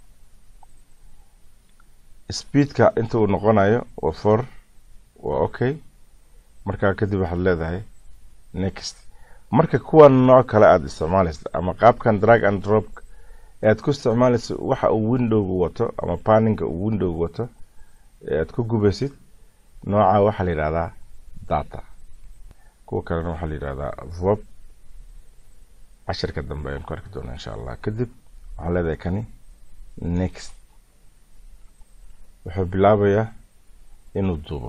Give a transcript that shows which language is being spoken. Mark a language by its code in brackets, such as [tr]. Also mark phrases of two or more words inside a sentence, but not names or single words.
[so] speedka inta uu noqonayo waa 4 waa okay. marka kadib waxaad leedahay next. marka kuwa nooc kale aad isticmaalaysid ama qaabkan [en] drag and drop [so] aad ku isticmaalaysid waxa uu window-gu wato ama panning-ga uu window-gu wato aad ku gubaysid nooca waxa la yiraahdaa data. kuwa kalena waxa la yiraahdaa VOP. casharka dambe ayaan ku arki doonaa [ar] إن شاء الله. [so] kadib waxaad leedahay kani next. wuxuu bilaabayaa inuu duubo.